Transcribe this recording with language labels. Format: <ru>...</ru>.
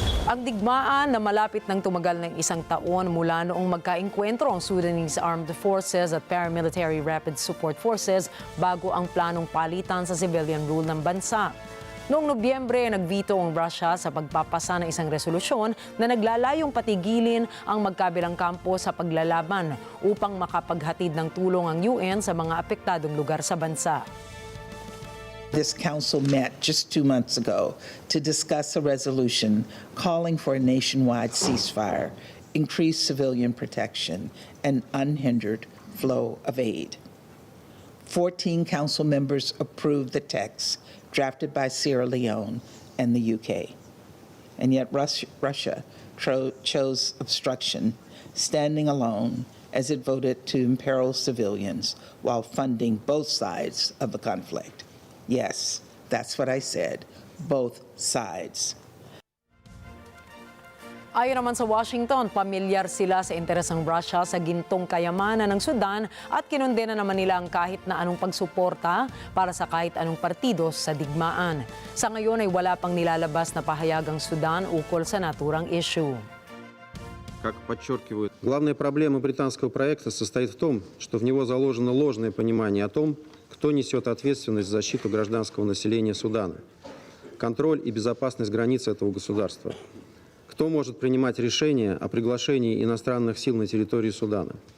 <tl>Ang digmaan na malapit nang tumagal ng isang taon mula noong magkaengkwentro ang Sudanese Armed Forces at Paramilitary Rapid Support Forces bago ang planong palitan sa civilian rule ng bansa. Noong Nobyembre, nagveto ang Russia sa pagpapasa ng isang resolusyon na naglalayong patigilin ang magkabilang kampo sa paglalaban upang makapaghatid ng tulong ang UN sa mga apektadong lugar sa bansa.</tl> <en>This council met just 2 months ago to discuss a resolution calling for a nationwide ceasefire, increased civilian protection, and unhindered flow of aid. 14 council members approved the text drafted by Sierra Leone and the UK. And yet Russia chose obstruction, standing alone as it voted to imperil civilians while funding both sides of the conflict. Yes, that's what I said, both sides.</en> <tl>Ayon naman sa Washington, pamilyar sila sa interes ng Russia sa gintong kayamanan ng Sudan at kinondena naman nila ang kahit na anong pagsuporta para sa kahit anong partido sa digmaan. Sa ngayon ay wala pang nilalabas na pahayag ang Sudan ukol sa naturang issue.</tl> <ru>Как подчеркивают, главная проблема британского проекта состоит в том, что в него заложено ложное понимание о том, кто несет ответственность за защиту гражданского населения Судана, контроль и безопасность границ этого государства. Кто может принимать решения о приглашении иностранных сил на территории Судана?</ru>